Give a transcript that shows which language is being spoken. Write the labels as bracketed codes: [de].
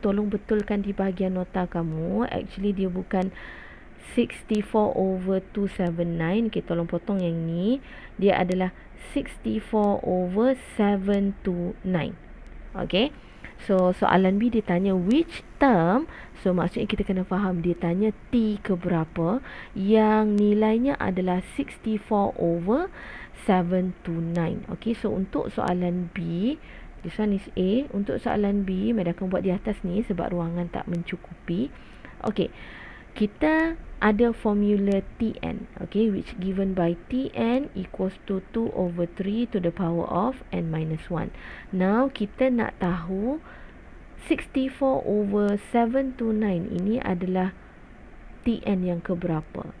[ms] Tolong betulkan di bahagian nota kamu. Actually dia bukan 64 over 279. Okay, tolong potong yang ni. Dia adalah 64 over 729. Okay, so soalan B dia tanya [en] which term. [ms] So maksudnya kita kena faham dia tanya T ke berapa yang nilainya adalah 64 over 729. [en] Okay, so [ms] untuk soalan B, [en] this one is A. [ms] Untuk soalan B, Mada akan buat di atas ni sebab ruangan tak mencukupi. [en] Okay, [ms] kita ada formula [en] Tn, okay, which given by Tn equals to 2 over 3 to the power of n minus 1. [ms] Now kita nak tahu 64 over 729 ini adalah Tn yang keberapa.